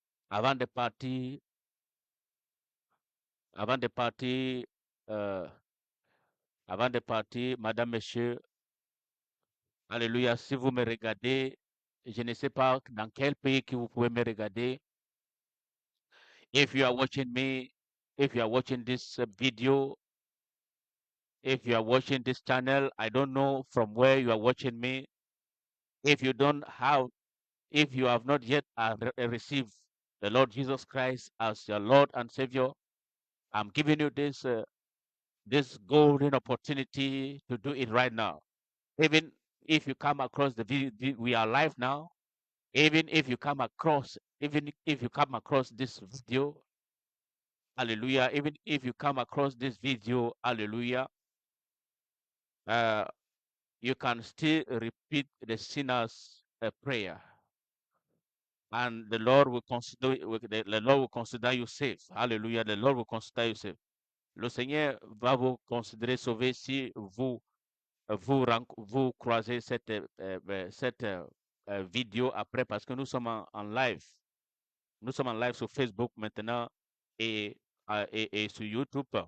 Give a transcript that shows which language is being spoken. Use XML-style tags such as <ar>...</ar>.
<fr>Avant de partir, avant de partir, euh, avant de partir, Madame, Monsieur, Alléluia, si vous me regardez, je ne sais pas dans quel pays que vous pouvez me regarder.</fr> <en>If you are watching me, if you are watching this video, if you are watching this channel, I don't know from where you are watching me. If you don't have, if you have not yet received the Lord Jesus Christ as your Lord and Savior, I'm giving you this golden opportunity to do it right now. Even if you come across the video, we are live now. Even if you come across, even if you come across this video, hallelujah. Even if you come across this video, hallelujah, uh, you can still repeat the sinner's prayer, and the Lord will consider the Lord will consider you safe. Hallelujah. The Lord will consider you safe.</en> <fr>Le Seigneur va vous considérer sauvé si vous croisez cette vidéo après, parce que nous sommes en live. Nous sommes en live sur Facebook maintenant et, et sur YouTube.</fr>